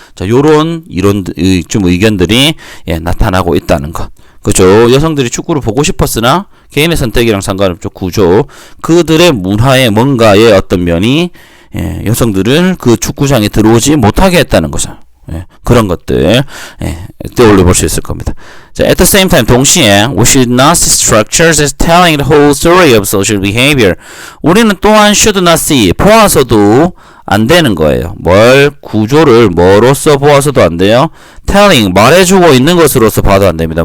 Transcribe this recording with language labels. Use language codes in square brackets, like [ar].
[ko] 자, 요런 이런 좀 의견들이 나타나고 있다는 것. 그죠? 여성들이 축구를 보고 싶었으나 개인의 선택이랑 상관없죠. 구조. 그들의 문화의 뭔가의 어떤 면이 여성들을 그 축구장에 들어오지 못하게 했다는 거죠. 그런 것들 떠올려 볼 수 있을 겁니다. [en] 자, at the same time [ko] 동시에 [en] we should not see structures as telling the whole story of social behavior. [ko] 우리는 또한 [en] should not see [ko] 보아서도 안 되는 거예요. 뭘 구조를 뭐로서 보아서도 안 돼요. telling 말해주고 있는 것으로서 봐도 안 됩니다.